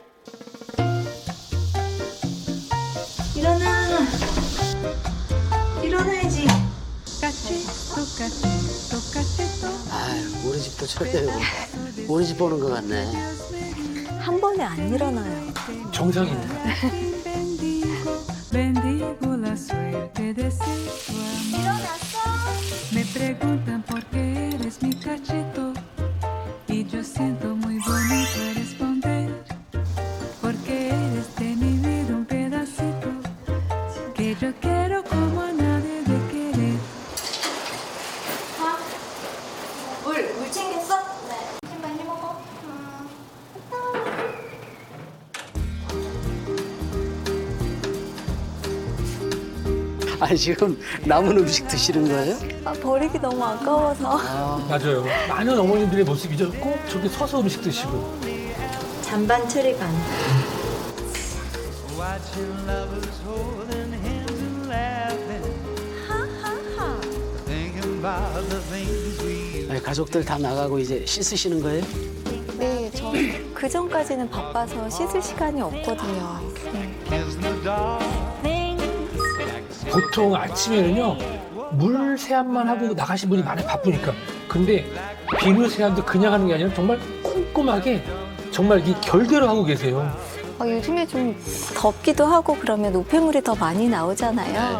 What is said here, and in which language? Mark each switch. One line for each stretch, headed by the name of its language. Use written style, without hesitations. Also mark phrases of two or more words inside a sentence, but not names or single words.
Korean: 일어나. 일어나야지. 아유, 우리 집도 저래요. 우리 집 보는 것 같네. 한 번에 안 일어나요. 정상입니다.
Spanish: Bendigo la suerte de ser tu amor. Me preguntan por qué eres mi cachito y yo siento muy bonito responder porque eres de mi vida un pedacito que yo quiero como a nadie de querer.
Korean: 물 챙겼어? 네. 많이 먹어. 아니, 지금 남은 음식 드시는 거예요? 아, 버리기 너무 아까워서. 맞아요. 많은 어머님들의 모습이죠. 꼭 저렇게 서서 음식 드시고. 잔반 처리 반.
English: Watching lovers holding hands and laughing. Thinking about the things we
Korean: 아니, 가족들 다 나가고 이제 씻으시는 거예요? 네, 저 그 전까지는 바빠서 씻을 시간이 없거든요. 네.
English: kiss in the dark.
Korean: 보통 아침에는요, 물 세안만 하고 나가신 분이 많이 바쁘니까. 근데 비누 세안도 그냥 하는 게 아니라 정말 꼼꼼하게 정말 이 결대로 하고 계세요. 요즘에 좀 덥기도 하고 그러면 노폐물이 더 많이 나오잖아요.